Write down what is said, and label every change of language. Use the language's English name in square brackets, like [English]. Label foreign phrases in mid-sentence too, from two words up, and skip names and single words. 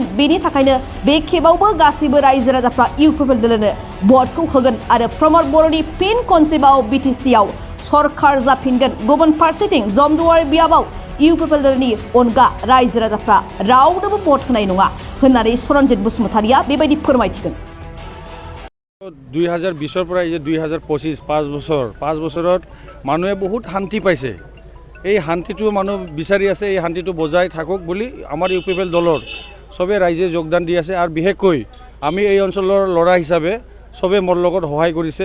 [Bodo] बेनि थाखायनो बे खेबावबो गासैबो रायजो राजाफ्रा इउपिपिएल दोलोनो भटखौ होगोन आरो प्रमद बर'नि फिन खनसेबाव बिटिसिआव सरकार जाफिनगोन। गुबुन फारसेथिं जमदुवार बियाबाव इउपिपिएल दोलोनि अनगा रायजो राजाफ्रा रावनोबो भट होनाय नङा होननानै सरनज बसुमतारिया बेबायदि फोरमायथिदों। [Assamese] 2020 পৰা 2025 5 বছৰত মানুহে বহুত শান্তি পাইছে। এই শান্তিটো মানুহ বিচাৰি আছে, এই শান্তিটো বজাই থাকক বুলি আমাৰ ইউপিপিএল দলৰ সবে ৰাইজে যোগদান দি আছে। আৰু বিশেষকৈ আমি এই অঞ্চলৰ ল'ৰা হিচাপে সবে মোৰ লগত সহায় কৰিছে।